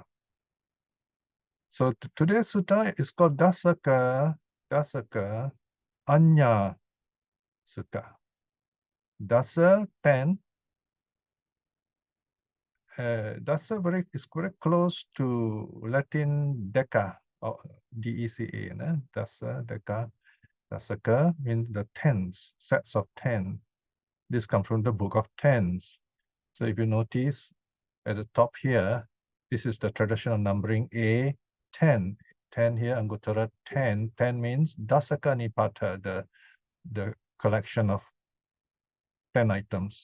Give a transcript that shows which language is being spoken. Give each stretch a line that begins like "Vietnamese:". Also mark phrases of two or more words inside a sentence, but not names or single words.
English: So today's Sutta is called Dasaka Aññā Sutta. Dasa 10. Dasa is very close to Latin deca, or D-E-C-A. Dasa, deca, Dasaka means the tens, sets of 10. This comes from the book of tens. So if you notice at the top here, this is the traditional numbering A10. 10 here, Anguttara 10. 10 means Dasaka Nipata, the collection of 10 items.